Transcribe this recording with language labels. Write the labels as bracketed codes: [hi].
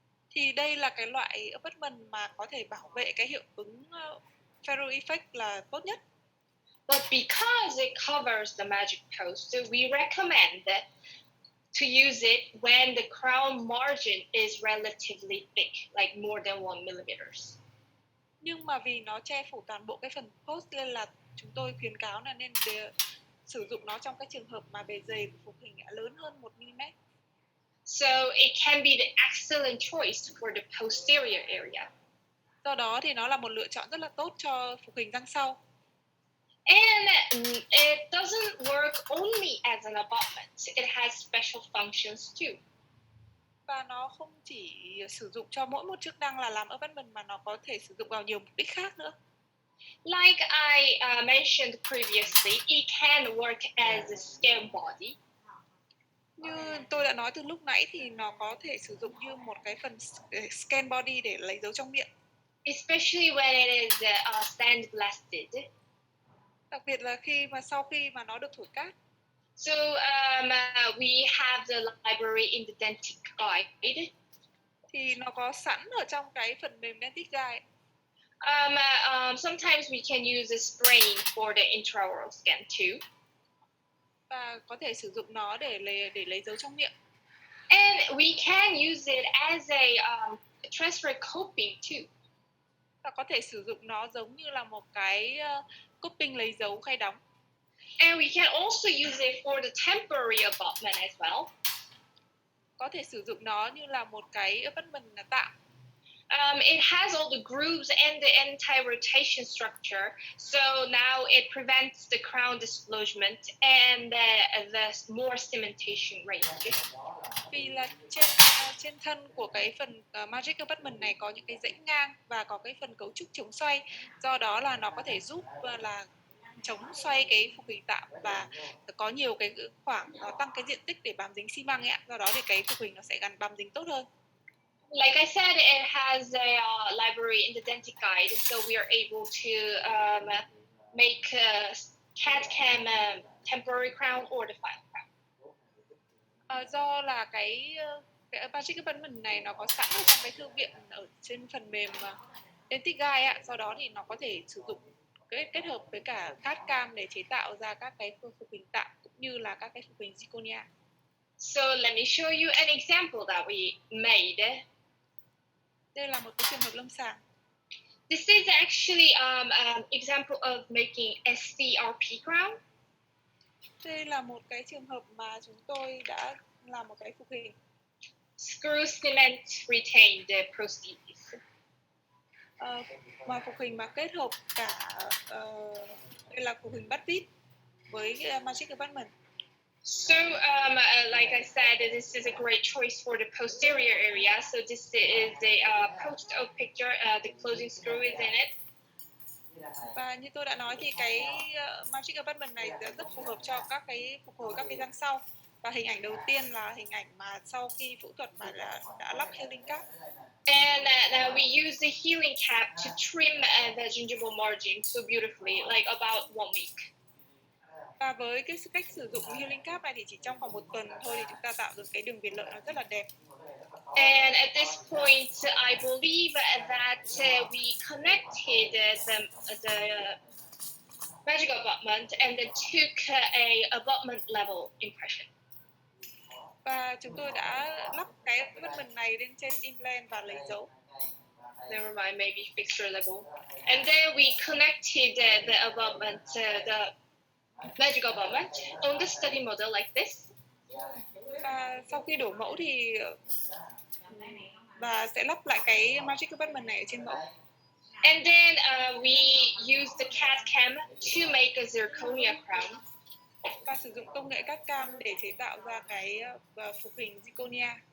[vi] Thì đây là cái loại abutment mà có thể bảo vệ cái hiệu ứng ferrule effect là tốt nhất. [en] But because it covers the magic post, we recommend to use it when the crown margin is relatively big, like more than 1 millimeters. [vi] Nhưng mà vì nó che phủ toàn bộ cái phần post nên là chúng tôi khuyến cáo là nên sử dụng nó trong các trường hợp mà bề dày của phục hình lớn hơn 1mm. [en] So it can be the excellent choice for the posterior area. [vi] Do đó thì nó là một lựa chọn rất là tốt cho phục hình răng sau. [en] And it doesn't work only as an abutment. It has special functions too. [vi] Và nó không chỉ sử dụng cho mỗi một chức năng là làm abutment mà nó có thể sử dụng vào nhiều mục đích khác nữa. [en] Like I mentioned previously, it can work as a stem body. [vi] Như tôi đã nói từ lúc nãy thì nó có thể sử dụng như một cái phần scan body để lấy dấu trong miệng. [en] Especially when it is sandblasted. [vi] Đặc biệt là sau khi mà nó được thổi cát. [en] So we have the library in the dentic guide. [vi] Thì nó có sẵn ở trong cái phần mềm dentic guide. [en] Sometimes we can use a sprain for the intraoral scan too. [vi] Và có thể sử dụng nó để lấy dấu trong miệng. [en] And we can use it as a transfer coping too. [vi] Và có thể sử dụng nó giống như là một cái coping lấy dấu khai đóng. [en] And we can also use it for the temporary abutment as well. [vi] Có thể sử dụng nó như là một cái abutment tạm. [en] It has all the grooves and the anti-rotation structure, so now it prevents the crown dislodgement and the more cementation rate. [vi] Vì là trên thân của cái phần magic abutment này có những cái rãnh ngang và có cái phần cấu trúc chống xoay, do đó là nó có thể giúp là chống xoay cái phục hình tạm và có nhiều cái khoảng nó tăng cái diện tích để bám dính xi măng ấy ạ, do đó thì cái phục hình nó sẽ gắn bám dính tốt hơn. [en] Like I said, it has a library in the dentic guide, so we are able to make CAD/CAM temporary crown or the final crown. [vi] Do là cái magic abutment này nó có sẵn ở trong cái thư viện ở trên phần mềm dentic guide ạ, do đó thì nó có thể sử dụng kết hợp với cả CAD/CAM để chế tạo ra các cái phục hình tạm cũng như là các cái phục hình zirconia. [en] So let me show you an example that we made. [vi] Đây là một cái trường hợp lâm sàng. [en] This is actually an example of making SCRP crown. [vi] Đây là một cái trường hợp mà chúng tôi đã làm một cái phục hình. [en] Screw cement retained prosthesis. [vi] Mà phục hình mà kết hợp cả đây là phục hình bắt vít với magic abutment. [en] So, like I said, this is a great choice for the posterior area. So this is a post-op picture. The closing screw is in it. [vi] Và như tôi đã nói thì cái magic abutment này rất phù hợp cho các cái phục hồi các cái răng sau. Và hình ảnh đầu tiên là hình ảnh mà sau khi phẫu thuật mà đã lắp healing cap. [en] And we use the healing cap to trim the gingival margin so beautifully, like about 1 week. [vi] Và với cái cách sử dụng healing cap này thì chỉ trong khoảng 1 tuần thôi thì chúng ta tạo được cái đường viền lợi nó rất là đẹp. [en] And at this point, I believe that we connected the magic abutment and then took a abutment level impression. [vi] Và chúng tôi đã lắp cái abutment này lên trên implant và lấy dấu. [en] Never mind, maybe fixture level. And then we connected the abutment, the magic abutment on the study model like this. [vi] Và sau khi đổ mẫu thì và sẽ lắp lại cái magic abutment này ở trên mẫu. [en] And then we use the CAD/CAM to make a zirconia crown. [vi] Và sử dụng công nghệ CAD/CAM để chế tạo ra cái phục hình zirconia.